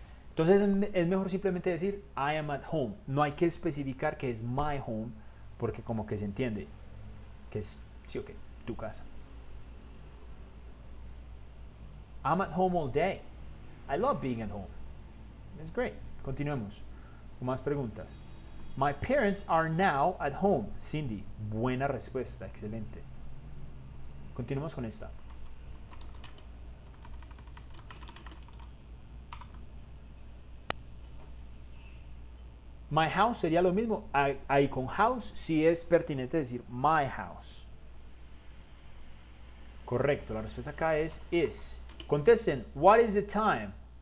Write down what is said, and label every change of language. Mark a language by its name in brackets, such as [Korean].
[Spanish] Entonces es mejor simplemente decir [English] I am at home. [Spanish] No hay que especificar que es my home porque como que se entiende que es, sí, ok, tu casa. [English] I'm at home all day. I love being at home. It's great. [Spanish] Continuemos con más preguntas. [English] My parents are now at home. [Spanish] Cindy, buena respuesta, excelente. Continuemos con esta. My house sería lo mismo. Ahí con house sí es pertinente decir [English] my house. [Spanish] Correcto, la respuesta acá es is. Contesten, [English] what is the time?